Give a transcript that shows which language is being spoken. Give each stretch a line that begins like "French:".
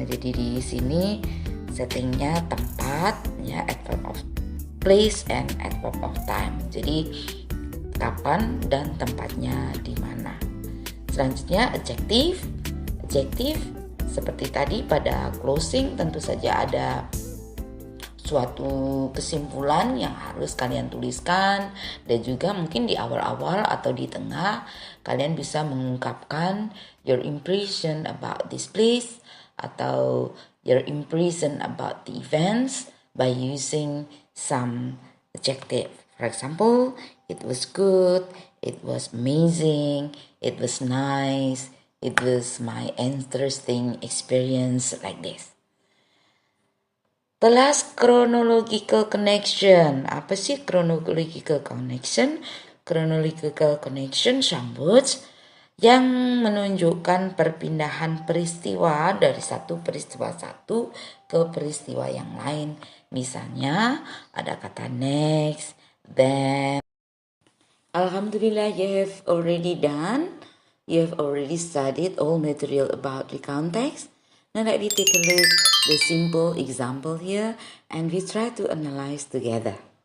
Indonesian: Jadi di sini settingnya tempat ya, adverb of place and adverb of time. Jadi kapan dan tempatnya di mana. Selanjutnya adjective. adjective. Seperti tadi pada closing tentu saja ada suatu kesimpulan yang harus kalian tuliskan, dan juga mungkin di awal-awal atau di tengah kalian bisa mengungkapkan
English: your impression about this place
Indonesian: atau
English: your impression about the events by using some adjective. For example, it was good, it was amazing, it was nice, it was my interesting experience, like this. The last chronological connection.
Indonesian: Apa sih
English: chronological connection?
Indonesian: Chronological connection sambut yang menunjukkan perpindahan peristiwa dari satu peristiwa satu ke peristiwa yang lain. Misalnya ada kata next, then.
English: Alhamdulillah, you have already done. You have already studied all material about the context. Now let me take a look the simple example here and we try to analyze together.